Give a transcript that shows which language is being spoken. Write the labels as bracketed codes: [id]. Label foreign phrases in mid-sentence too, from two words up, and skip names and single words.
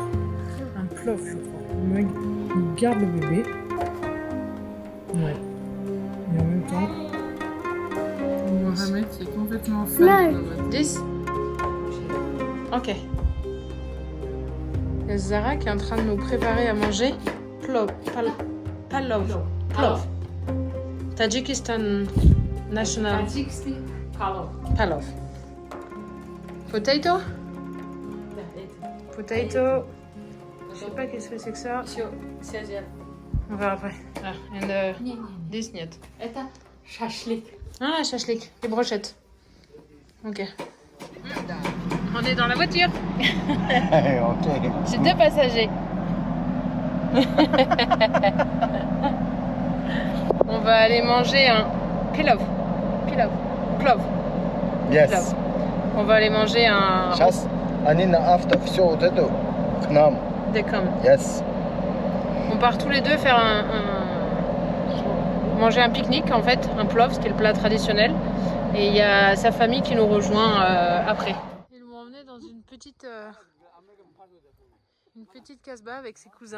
[fr] Un plof, je crois. Meg garde le bébé. Ouais. Et en même temps, Mohamed qui est complètement fan de notre 10. Ok. Il y a Zara qui est en train de nous préparer à manger plov. [en] Palov. Plov. Tajikistan National. Palov. Potato. Potato. [fr] Je sais pas qu'est-ce que c'est que ça. On verra après. [en] Ah, and this niet. [ru] Это шашлык. [fr] Ah, shashlik, les brochettes. Ok. On est dans la voiture. Ok. J'ai 2 passagers. On va aller manger un pilaf. Plov. [en] Yes. [fr] On va aller manger un... [ru] Сейчас они на авто все вот это к нам. [fr] D'accord. [en] Yes. [fr] On part tous les deux faire manger un pique-nique en fait, un plov, ce qui est le plat traditionnel. Et il y a sa famille qui nous rejoint après. Ils m'ont emmené dans une petite casbah avec ses cousins.